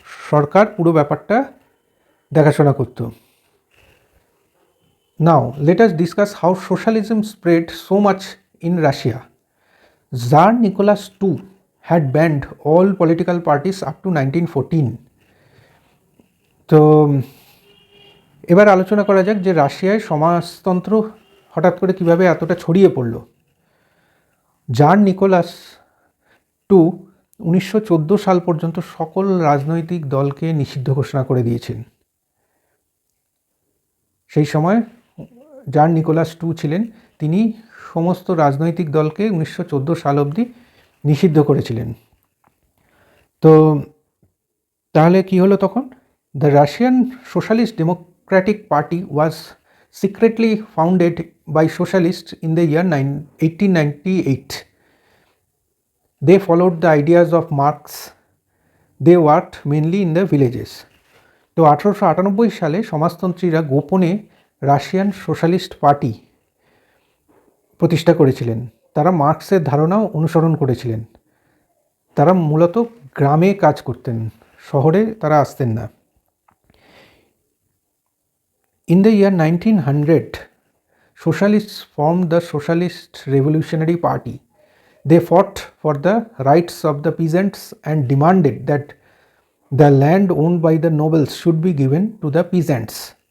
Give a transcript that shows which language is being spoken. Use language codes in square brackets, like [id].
[bn] সরকার পুরো ব্যাপারটা দেখাশোনা করত। [en] Now let us discuss how socialism spread so much in Russia. Tsar Nicholas II had banned all political parties up to 1914. [bn] তো এবার আলোচনা করা যাক যে রাশিয়ায় সমাজতন্ত্র হঠাৎ করে কিভাবে এতটা ছড়িয়ে পড়ল। জার নিকোলাস টু 1914 সাল পর্যন্ত সকল রাজনৈতিক দলকে নিষিদ্ধ ঘোষণা করে দিয়েছেন। সেই সময় জার নিকোলাস টু ছিলেন, তিনি সমস্ত রাজনৈতিক দলকে 1914 সাল অবধি নিষিদ্ধ করেছিলেন। তো তাহলে কি হলো তখন? [en] The Russian socialist democratic party was secretly founded by socialist in the year 1898. They followed the ideas of Marx. They worked mainly in the villages. [bn] তো 1898 সালে সমাজতন্ত্রীরা গোপনে রাশিয়ান সোশ্যালিস্ট পার্টি প্রতিষ্ঠা করেছিলেন। তারা মার্কসের ধারণাও অনুসরণ করেছিলেন। তারা মূলত গ্রামে কাজ করতেন, শহরে তারা আসতেন না। [en] In the year 1900, socialists formed the Socialist Revolutionary Party. They fought for the rights of the peasants and demanded that the land owned by the nobles should be given to the peasants.